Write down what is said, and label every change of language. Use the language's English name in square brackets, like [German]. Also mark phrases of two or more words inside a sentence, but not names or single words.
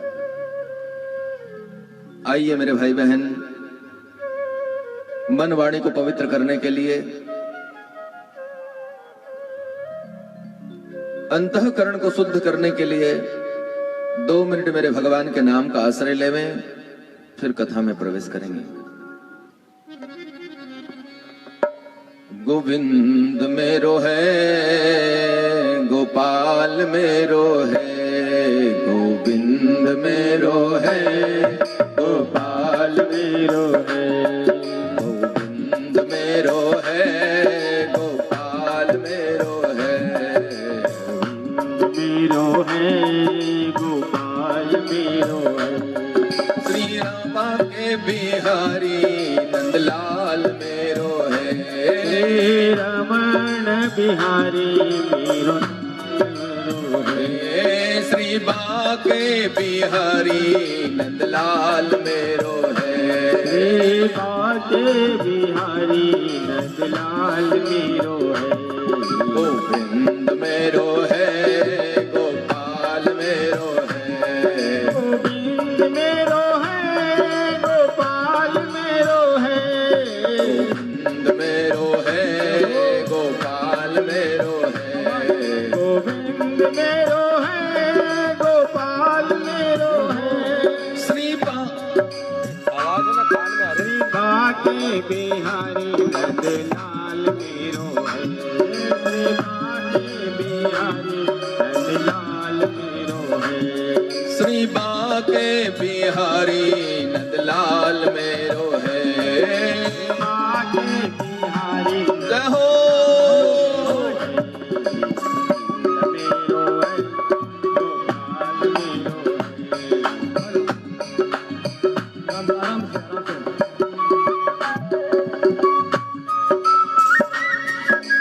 [Hindi] आइए मेरे भाई बहन, मन वाणी को पवित्र करने के लिए, अंतःकरण को शुद्ध करने के लिए 2 मिनट मेरे भगवान के नाम का आश्रय लेवें, फिर कथा में प्रवेश करेंगे। [Braj] गोविंद मेरो है, गोपाल मेरो है, गोविंद मेरो है, गोपाल मेरो है, गोविंद मेरो है, गोपाल मेरो है, मेरो है, गोपाल मेरो है। श्री रामा के बिहारी नंदलाल मेरो है, श्री रमण बिहारी मेरो है, श्री बाके बिहारी नंदलाल मेरो है, श्री बाके बिहारी नंदलाल मेरो है। गोविंद मेरो है, गोपाल मेरो है, गोविंद मेरो है, गोपाल मेरो है, गोविंद मेरो है, गोपाल मेरो है, गोविंद मेरो है, गोपाल मेरो है। [Hindi] श्री आवाज ना कान में आ रही। [Braj] श्री बाके बिहारी नंदलाल मेरो है, श्री बाके बिहारी नंदलाल मेरो है। श्री बाके बिहारी नंदलाल मेरो है, बाके बिहारी जय हो। मेरो है, गोपाल मेरो है।